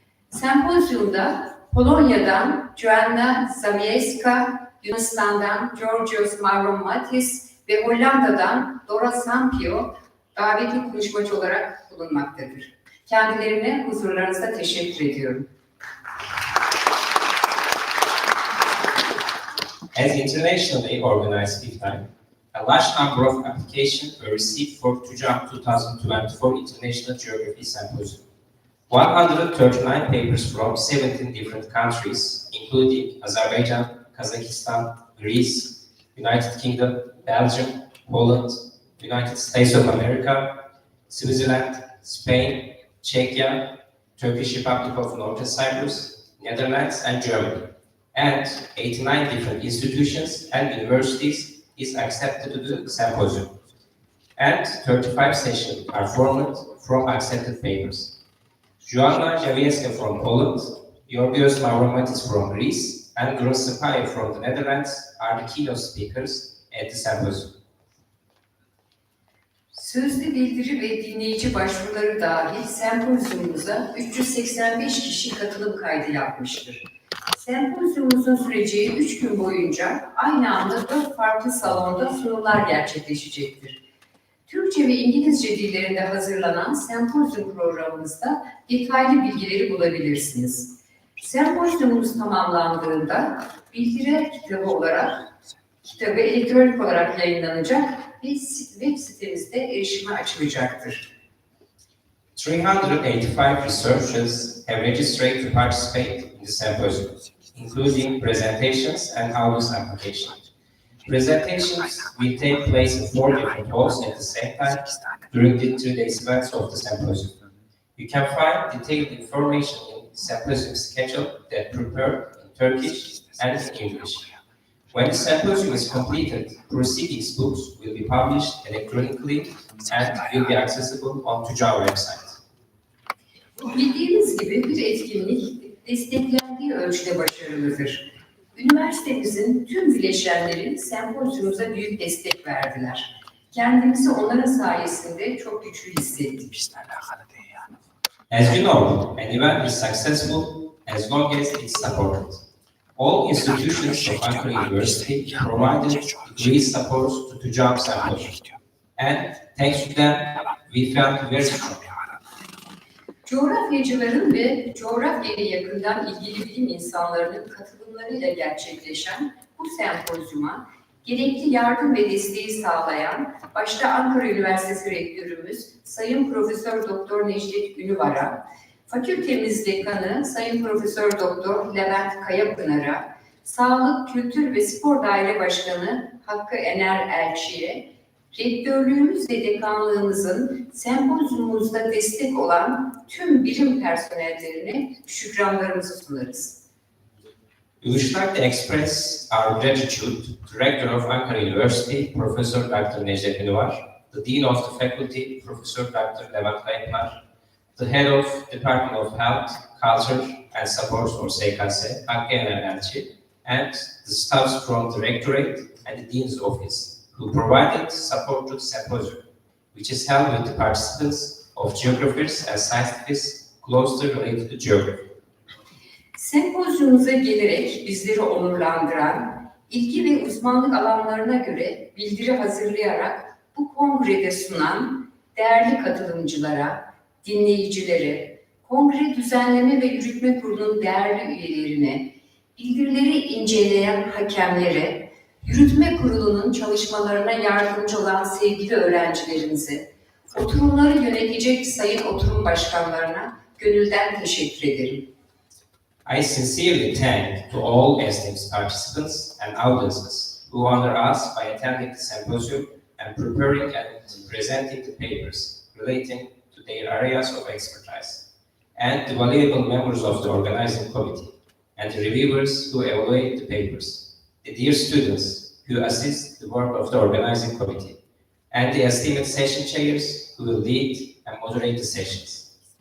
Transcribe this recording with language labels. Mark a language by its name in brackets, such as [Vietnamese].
[Turkish] Sempozyumda Polonya'dan Joanna Zamieska, Yunanistan'dan Georgios Mavromatis ve Hollanda'dan Dora Sampio davetli konuşmacı olarak bulunmaktadır. Kendilerine huzurlarınızda teşekkür ediyorum. [English] As internationally organized fifth time, a large number of applications were received for Tücaum 2024 International Geography Symposium. 139 papers from 17 different countries, including Azerbaijan, Kazakhstan, Greece, United Kingdom, Belgium, Poland, United States of America, Switzerland, Spain, Czechia, Turkish Republic of Northern Cyprus, Netherlands, and Germany. And 89 different institutions and universities is accepted to the symposium. And 35 sessions are formed from accepted papers. Joanna Zawieska from Poland, Georgios Mavromatis from Greece, and Grossepaye from the Netherlands are the keynote speakers at the symposium. [Turkish] Sözlü bildiri ve dinleyici başvuruları dahil sempozyumumuza 385 kişi katılım kaydı yapmıştır. Sempozyumumuzun süreceği 3 gün boyunca aynı anda 4 farklı salonda sunumlar gerçekleşecektir. Türkçe ve İngilizce dillerinde hazırlanan sempozyum programımızda detaylı bilgileri bulabilirsiniz. Sempozyumumuz tamamlandığında bildiri kitabı elektronik olarak yayınlanacak ve web sitemizde erişime açılacaktır. [English] 385 researchers have registered to participate in the symposium, including presentations and audience applications. Presentations will take place in 4 different halls at the same time during the 2 days events of the symposium. You can find detailed information in the symposium schedule that prepared in Turkish and in English. When the symposium is completed, proceedings books will be published electronically and will be accessible on Tücaum website. [Turkish] Bildiğiniz gibi bir etkinlik desteklendiği ölçüde başarılıdır. Üniversitemizin tüm bileşenleri sempozyumumuza büyük destek verdiler. Kendimizi onların sayesinde çok güçlü hissettik. [English] As you know, an event is successful as long as it's supported. All institutions of Ankara University provided degree support to Tücaum Symposium, and thanks to them, we felt very strong. [Turkish] Coğrafyacıların ve coğrafyaya yakından ilgili bilim insanlarının katılımlarıyla gerçekleşen bu sempozyuma gerekli yardım ve desteği sağlayan başta Ankara Üniversitesi Rektörümüz Sayın Profesör Doktor Necdet Ünüvar'a, Fakültemiz Dekanı Sayın Profesör Doktor Levent Kayapınar'a, Sağlık, Kültür ve Spor Daire Başkanı Hakkı Ener Elçi'ye, Rektörlüğümüz ve dekanlığımızın sempozyumumuzda destek olan tüm bilim personellerine şükranlarımızı sunarız. [English] We wish like to express our gratitude to Rector of Ankara University, Professor Dr. Necdet Ünüvar, the Dean of the Faculty, Professor Dr. Levent Kayapınar, the Head of Department of Health, Culture and Support or SKS, Hakkı Ener Elçi, and the staffs from the Rectorate and the Dean's Office, who provided support to the symposium, which is held with the participants of geographers and scientists closely related to geography. [Turkish] Sempozyumumuza gelerek bizleri onurlandıran, ilgi ve uzmanlık alanlarına göre bildiri hazırlayarak bu kongrede sunan değerli katılımcılara, dinleyicilere, kongre düzenleme ve yürütme kurulunun değerli üyelerine, bildirileri inceleyen hakemlere, yürütme kurulunun çalışmalarına yardımcı olan sevgili öğrencilerimize, oturumları yönetecek sayın oturum başkanlarına gönülden teşekkür ederim. [English] I sincerely thank to all esteemed participants and audiences who honor us by attending the symposium and preparing and presenting the papers relating to their areas of expertise, and the valuable members of the organizing committee, and the reviewers who evaluate the papers, the dear students who assist the work of the organizing committee, and the esteemed session chairs who will lead and moderate the sessions.